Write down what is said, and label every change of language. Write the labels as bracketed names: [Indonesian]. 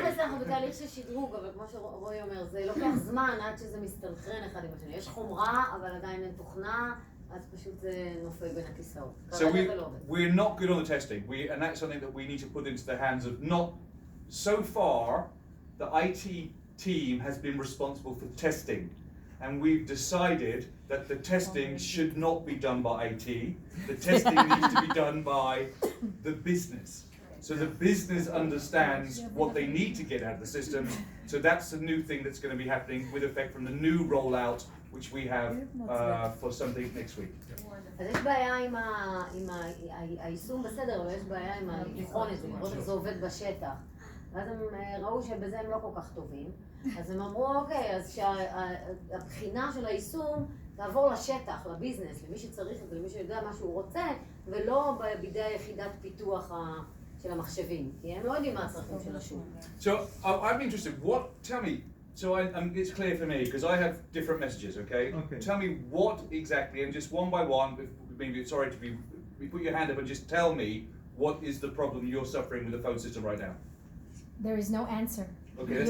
[Hebrew] בתכלס אנחנו בתהליך של שדרוג, אבל כמו שרועי אומר, זה לוקח זמן עד שזה מסתנכרן אחד עם השני. יש חומרה, אבל עדיין אין תוכנה, אז פשוט זה נופל בין הכיסאות. [English] So [Hebrew] כרגע זה לא עובד. [English] we're not good on the testing. And that's something that we need to put into the hands of not. So far, the IT team has been responsible for testing, and we've decided that the testing should not be done by IT. The testing needs to be done by the business. So the business understands what they need to get out of the system. So that's a new thing that's going to be happening with effect from the new rollout, which we have for something next week. [Hebrew] אז יש בעיה עם היישום בסדר, אבל יש בעיה עם לבחון את זה, לראות איך זה עובד בשטח. ואז הם ראו שבזה הם לא כל כך טובים. אז הם אמרו, אוקיי, אז שהבחינה של היישום תעבור לשטח, לביזנס, למי שצריך את זה, למי שיודע מה שהוא רוצה, ולא בידי יחידת פיתוח של המחשבים, כי הם לא יודעים מה הצרכים של השוק. [English] So I'm interested. Tell me. So it's clear for me because I have different messages. Okay. Okay. Tell me what exactly, and just one by one. Maybe sorry to be. Put your hand up and just tell me what is the problem you're suffering with the phone system right now. There is no answer. Okay, that's